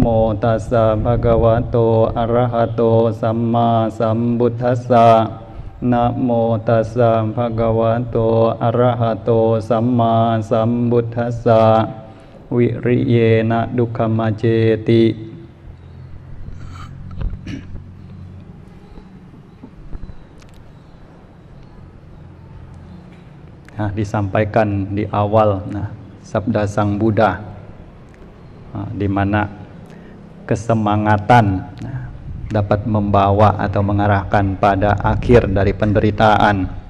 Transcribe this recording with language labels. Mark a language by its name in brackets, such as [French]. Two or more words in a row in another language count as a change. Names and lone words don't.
[Pali] ตัสสะภะคะวะโตอะระหะโตสัมมาสัมพุทธัสสะนะโมตัสสะภะคะวะโตอะระหะโตสัมมาสัมพุทธัสสะวิริเยนะดุขมจเจติ [Indonesian] disampaikan di awal sabda Sang Buddha, di mana kesemangatan dapat membawa atau mengarahkan pada akhir dari penderitaan.